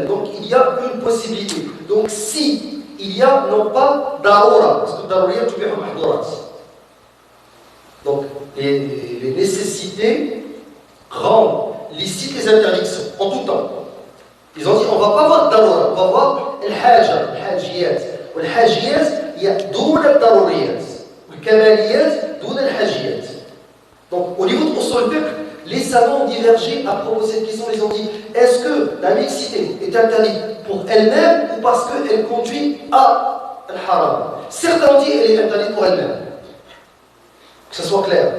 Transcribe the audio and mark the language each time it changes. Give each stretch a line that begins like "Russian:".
French: Donc il y a une possibilité. Donc si il y a non pas darura, parce que
Arabic: daruriya tubihu mahdurat.
French: Donc les nécessités rendent licites les interdictions en tout temps. Ils ont dit on ne va pas voir darura, on va voir al-haja, al-hajiyat.
Arabic: Wal-hajiyat
French: il y a
Arabic: دون الضروريات والكماليات دون الحاجيات.
French: Donc au niveau de usul fiqh, les savants ont divergé à propos de cette question. Ils ont dit est-ce que la mixité est interdite pour elle-même ou parce qu'elle conduit à al-haram? Certains ont dit qu'elle est interdite pour elle-même. Que ce soit clair.